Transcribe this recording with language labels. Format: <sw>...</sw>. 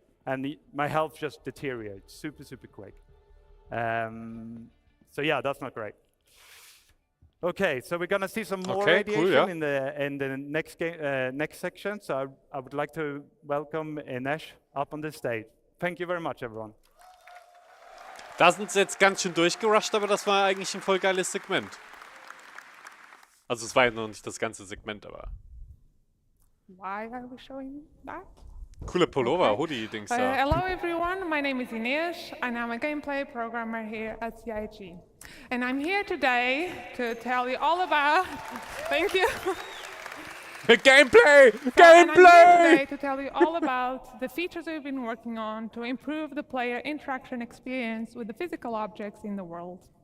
<en>And my health just deteriorates super, super quick. So yeah, that's not great. Okay, so we're gonna see some more radiation in the next section. So I would like to welcome Inesh up on the stage. Thank you very much, everyone.</en> <de>Da sind sie jetzt ganz schön durchgerusht, aber das war eigentlich ein voll geiles Segment. Also es war ja noch nicht das ganze Segment, aber.</de> <en>Why are we showing that?</en> <de>Coole Pullover, Hoodie-Dings da.</de> <en>Hello everyone, my name is Ines and I'm a gameplay programmer here at CIG. And I'm here today to tell you all about, thank you. Gameplay! And I'm here today to tell you all about the features we've been working on to improve the player interaction experience with the physical objects in the world.</en>